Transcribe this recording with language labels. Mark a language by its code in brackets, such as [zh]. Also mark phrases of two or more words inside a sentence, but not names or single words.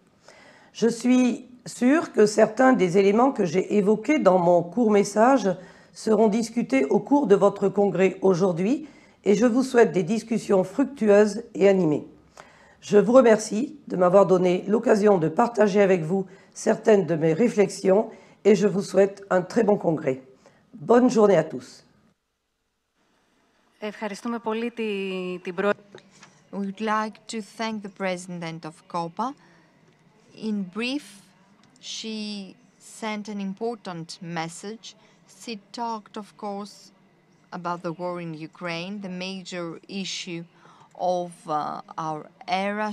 [fr] Je suis sûre que certains des éléments que j'ai évoqués dans mon court message seront discutés au cours de votre congrès aujourd'hui et je vous souhaite des discussions fructueuses et animées. Je vous remercie de m'avoir donné l'occasion de partager avec vous certaines de mes réflexions et je vous souhaite un très bon congrès. Bonne journée à tous. [el] Ευχαριστούμε πολύ την [en] We would like to thank the President of COPA. In brief, she sent an important message. She talked, of course, about the war in Ukraine, the major issue of our era.